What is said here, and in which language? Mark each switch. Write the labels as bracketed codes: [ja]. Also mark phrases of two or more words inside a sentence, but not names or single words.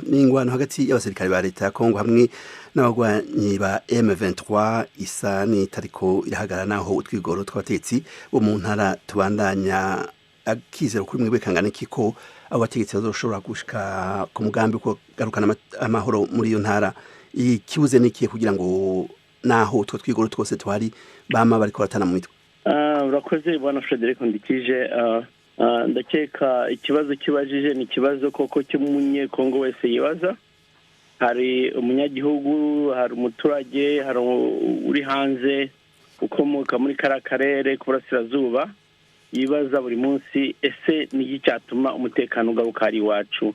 [rn] n'ingwano hagati y'abasirikare ba leta ya Kongo hamwe n'abagwanyi ba M23 isa ni tariko irahagarara naho utwigoro tw'abatetsi bo mu ntara tubandanya akizero kuri mwebwe kangana iki ko abo bategetsi bazoshobora gushika ku mugambi wo kugarukana amahoro muri iyo ntara, ikibuze n'ikihe kugira ngo naho utwo twigoro twose twari bama bariko baratana mu mitwe? Urakoze bwana Frederic Ndikije. [rw] Ndakeka ikibazo kibajije ni ikibazo koko cy'umunyekongo wese yibaza. Hari umunyagihugu, hari umuturage, hari uri hanze ukomoka muri karere k'uburasirazuba yibaza buri munsi ese ni iki cyatuma umutekano ugaruka ari iwacu.